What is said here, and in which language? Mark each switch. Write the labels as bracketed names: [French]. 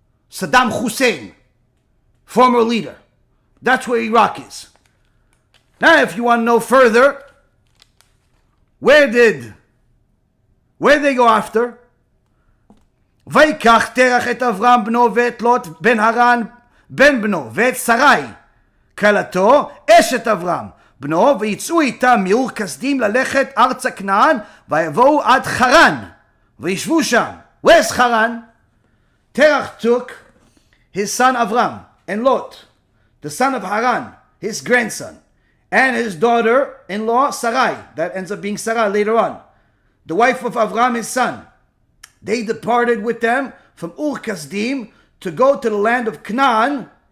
[English] Saddam Hussein, former leader. That's where Iraq is. Now, if you want to know further, where they go after? [Hebrew] ויקח תרח את אברהם בנו ואת לוט בן הרן בן בנו ואת שרי כלתו אשת אברהם בנו ויצאו איתם מאור כסדים ללכת ארצה כנען ויבואו עד חרן וישבו שם. [English] Where's Haran? Terach took his son Avram and Lot, the son of Haran, his grandson, and his daughter-in-law Sarai, that ends up being Sarah later on, the wife of Avram, his son. They departed with them from Ur Kasdim to go to the land of Canaan.